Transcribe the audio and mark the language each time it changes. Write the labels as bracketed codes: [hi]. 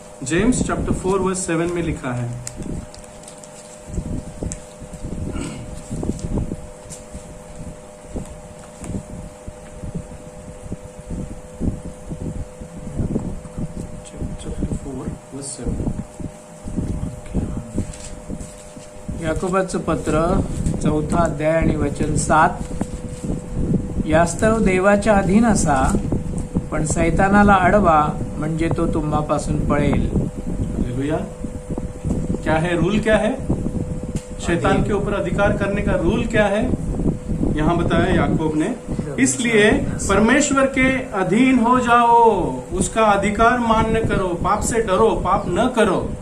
[hi] James chapter 4 verse 7 में लिखा है, चैप्टर 4 वर्स 7। [mr] याकोबाचं पत्र 4था अध्याय आणि वचन 7। यास्तव देवाच्या अधीन असा, पण सैतानाला अडवा, म्हणजे तो तुम्हापासून पळेल। [hi] हालेलुया। क्या है रूल? क्या है शैतान के ऊपर अधिकार करने का रूल? क्या है यहाँ बताया याकूब ने, इसलिए परमेश्वर के अधीन हो जाओ, उसका अधिकार मान्य करो, पाप से डरो, पाप न करो।